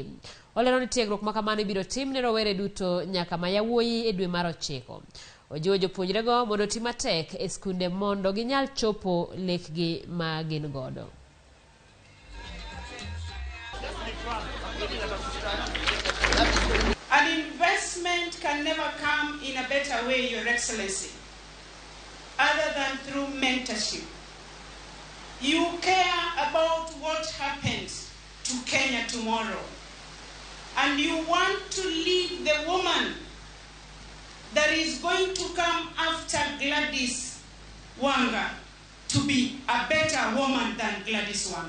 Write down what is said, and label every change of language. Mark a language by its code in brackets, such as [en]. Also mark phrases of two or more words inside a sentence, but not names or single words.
[luo] Olero ni tiegruok makamano ibiro tim ne rowere duto nyaka ma yawuoyi e dwe mar 9. Ojiwo jopuonjrego mondo tim matek e skunde mondo ginyal chopo lekgi ma gin godo. [en] An investment can never come in a better way, Your Excellency, other than through mentorship. You care about what happens to Kenya tomorrow, and you want to lead the woman that is going to come after Gladys Wanga to be a better woman than Gladys Wanga.